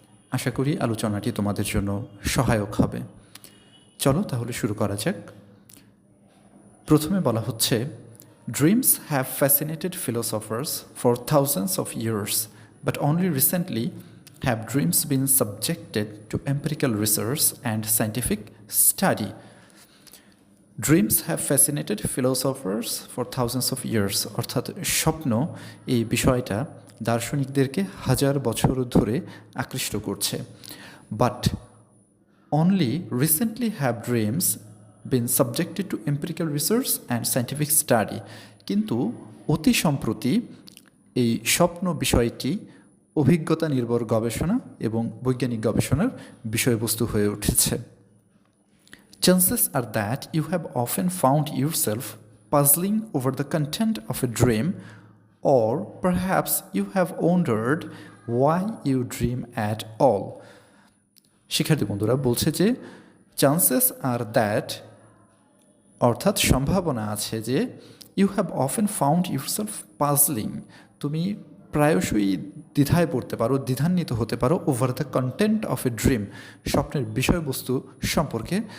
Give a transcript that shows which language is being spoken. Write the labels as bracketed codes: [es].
[bn] আশা করি আলোচনাটি তোমাদের জন্য সহায়ক হবে। চলো তাহলে শুরু করা যাক। প্রথমে বলা হচ্ছে, [en] Dreams have fascinated philosophers for thousands of years, but only recently have dreams been subjected to empirical research and scientific study. Dreams have fascinated philosophers for thousands of years. [bn] অর্থাৎ স্বপ্ন এই বিষয়টা দার্শনিকদেরকে হাজার বছর ধরে আকৃষ্ট করছে। [en] But only recently have dreams been subjected to empirical research and scientific study. [bn] কিন্তু অতি সম্প্রতি এই স্বপ্ন বিষয়টি অভিজ্ঞতা নির্ভর গবেষণা এবং বৈজ্ঞানিক গবেষণার বিষয়বস্তু হয়ে উঠেছে। [en] Chances are that you have often found yourself puzzling over the content of a dream, or perhaps you have wondered why you dream at all. [bn] শিক্ষার্থী বন্ধুরা বলছে যে [en] chances are that [bn] অর্থাৎ সম্ভাবনা আছে যে [en] you have often found yourself puzzling, [bn] তুমি প্রায়শই দ্বিধায় পড়তে পারো, দ্বিধান্বিত হতে পারো [en] over the content of a dream, [bn] স্বপ্নের বিষয়বস্তু সম্পর্কে।